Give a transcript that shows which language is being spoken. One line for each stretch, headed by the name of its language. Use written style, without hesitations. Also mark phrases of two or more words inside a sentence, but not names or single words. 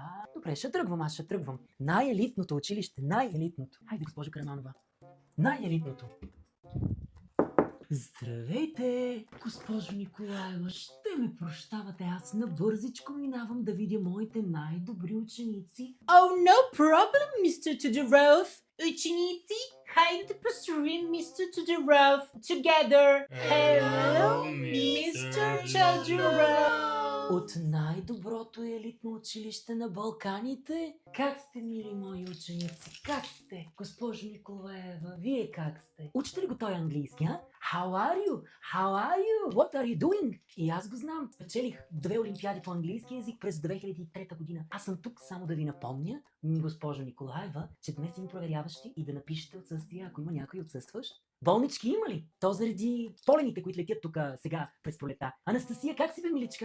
Bulgarian: Добре, ще тръгвам. Най-елитното училище, най-елитното. Хайде, госпожо Караманова. Най-елитното. Здравейте, госпожо Николаева. Ще ме прощавате, аз набързичко минавам да видя моите най-добри ученици.
English: Oh, no problem, Mr. Tudorov.
Bulgarian: Ученици, хайде да поздравим Mr.
English: Tudorov together. Hello, Mr. Tudorov.
Bulgarian: От най-доброто елитно училище на Балканите. Как сте, мили мои ученици? Как сте? Госпожо Николаева, вие как сте? Учите ли го той английски, а?
English: How are you? How are you? What are you doing?
Bulgarian: И аз го знам. Спечелих 2 олимпиади по английски язик през 2003 година. Аз съм тук само да ви напомня, госпожо Николаева, че днес има проверяващи и да напишете отсъствие, ако има някой отсъстващ. Болнички има ли? То заради полените, които летят тук сега през пролета. Анастасия, как си бе, миличка?